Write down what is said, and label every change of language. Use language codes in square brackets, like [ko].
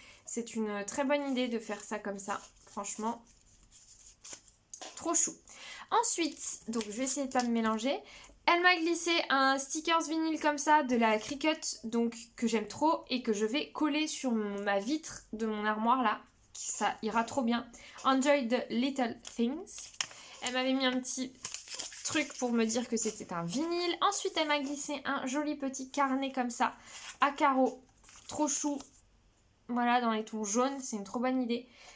[fr] C'est une très bonne idée de faire ça comme ça, franchement, trop chou. Ensuite, donc je vais essayer de pas me mélanger, elle m'a glissé un stickers vinyle comme ça de la Cricut, donc que j'aime trop et que je vais coller sur ma vitre de mon armoire là, ça ira trop bien. [en] Enjoy the little things. [fr] Elle m'avait mis un petit... truc pour me dire que c'était un vinyle. Ensuite, elle m'a glissé un joli petit carnet comme ça, à carreaux, trop chou. Voilà, dans les tons jaunes, c'est une trop bonne idée.